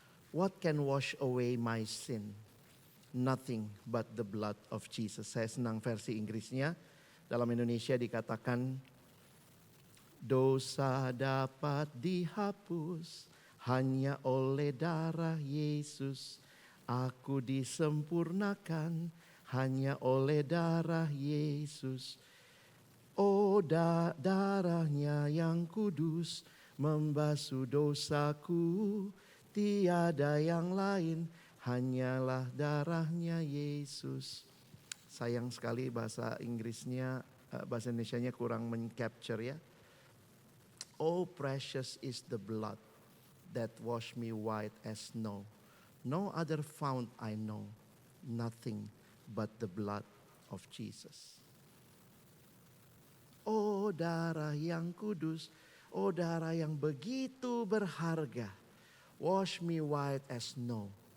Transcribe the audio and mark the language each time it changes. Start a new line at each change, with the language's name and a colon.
English: What can wash away my sin? Nothing but the blood of Jesus.
Indonesian: Saya senang versi Inggrisnya. Dalam Indonesia dikatakan, dosa dapat dihapus hanya oleh darah Yesus. Aku disempurnakan hanya oleh darah Yesus. Oh darahnya yang kudus membasuh dosaku. Tiada yang lain, hanyalah darahnya Yesus. Sayang sekali bahasa Inggrisnya, bahasa Indonesianya kurang men-capture ya.
English: Oh precious is the blood that wash me white as snow. No other fount I know, nothing but the blood of Jesus.
Indonesian: Oh darah yang kudus, oh darah yang begitu berharga.
English: Wash me white as snow.